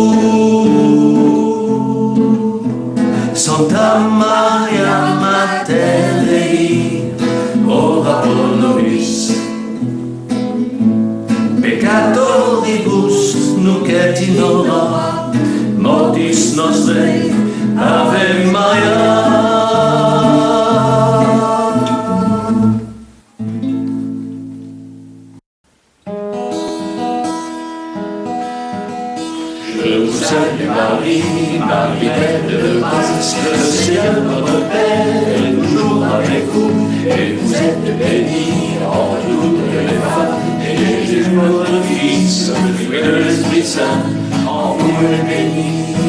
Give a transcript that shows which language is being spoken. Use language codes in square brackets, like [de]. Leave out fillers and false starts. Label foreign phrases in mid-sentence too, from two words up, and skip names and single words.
[la] Santa Maria Mater Dei, ora pro nobis peccatoribus, nunc et in hora mortis nostrae. Ave Maria. [fr] Je vous salue Marie, Marie pleine de grâce, le Seigneur notre Père est toujours avec vous, et vous êtes bénie en toutes les femmes, et Jésus votre Fils, le fruit de l'Esprit Saint, en vous est béni.